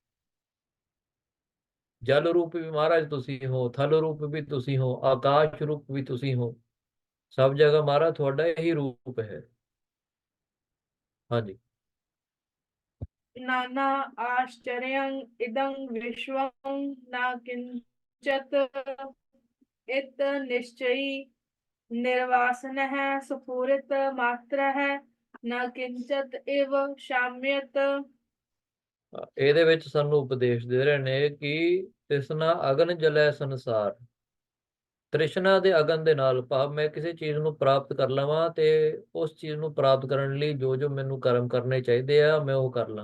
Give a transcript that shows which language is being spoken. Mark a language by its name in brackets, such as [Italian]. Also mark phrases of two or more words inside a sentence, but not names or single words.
[Punjabi] ਜਲ ਰੂਪ ਵੀ ਮਹਾਰਾਜ ਤੁਸੀਂ ਹੋ, ਥਲ ਰੂਪ ਵੀ ਤੁਸੀਂ ਹੋ, ਆਕਾਸ਼ ਰੂਪ ਵੀ ਤੁਸੀਂ ਹੋ। ਸਭ ਜਗ੍ਹਾ ਮਹਾਰਾਜ ਤੁਹਾਡਾ ਹੀ ਰੂਪ ਹੈ। ਹਾਂਜੀ। [Sanskrit] ਨਾਨਾ ਆਸ਼ਚर्यं इदं विश्वं न किंचत इत निश्चयी निर्वासनः स्फुरित मात्रः न किंचत इव शाम्यत। [Punjabi] ਇਹਦੇ ਵਿੱਚ ਸਾਨੂੰ ਉਪਦੇਸ਼ ਦੇ ਰਹੇ ਨੇ ਕਿ ਤ੍ਰਿਸ਼ਨਾ ਅਗਨ ਜਲੈ ਸੰਸਾਰ। ਤ੍ਰਿਸ਼ਨਾ ਦੇ ਅਗਨ ਦੇ ਨਾਲ ਭਾਵ ਮੈਂ ਕਿਸੇ ਚੀਜ਼ ਨੂੰ ਪ੍ਰਾਪਤ ਕਰ ਲਵਾਂ ਤੇ ਉਸ ਚੀਜ਼ ਨੂੰ ਪ੍ਰਾਪਤ ਕਰਨ ਲਈ ਜੋ ਜੋ ਮੈਨੂੰ ਕਰਮ ਕਰਨੇ ਚਾਹੀਦੇ ਆ ਮੈਂ ਉਹ ਕਰ ਲਾਂ।